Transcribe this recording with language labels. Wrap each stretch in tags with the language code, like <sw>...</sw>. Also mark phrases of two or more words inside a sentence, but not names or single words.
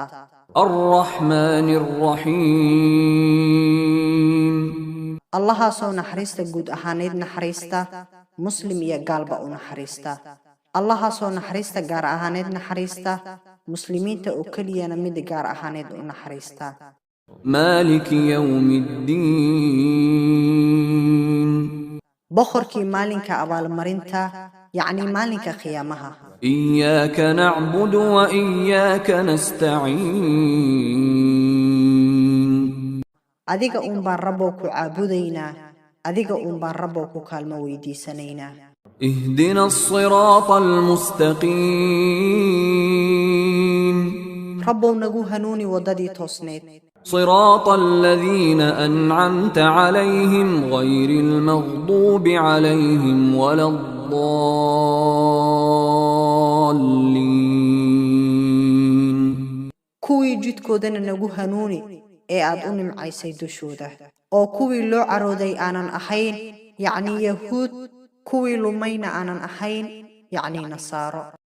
<ar>الرحمن الرحيم</ar> <so>allaha soo naxariista guud ahaaneed naxariista muslim iyo gaalba u naxariista allaha soo naxariista gaar ahaaneed naxariista muslimiinta oo keliyana mid gaar ahaaneed u naxariista</so> <ar>مالك يوم الدين</ar> <so>boqorkii maalinka abaalmarinta yacni maalinka qiyaamaha</so> <ar>إياك نعبد وإياك نستعين</ar> <so>adiga uun baan rabbow ku caabudaynaa adiga uun baan rabbow ku kaalmo weydiisanaynaa</so> <ar>اهدنا الصراط المستقيم</ar> <so>rabbow nagu hanuuni waddadii toosneed</so> <ar>صراط الذين أنعمت عليهم غير المغضوب عليهم ولا الضالين</ar> <so>kuwii jidkoodana nagu hanuuni ee aad u nimcaysay dushooda oo kuwii loo carooday aanan ahayn yacni yahuud kuwii lumayna aanan ahayn yacni nasaaro</so>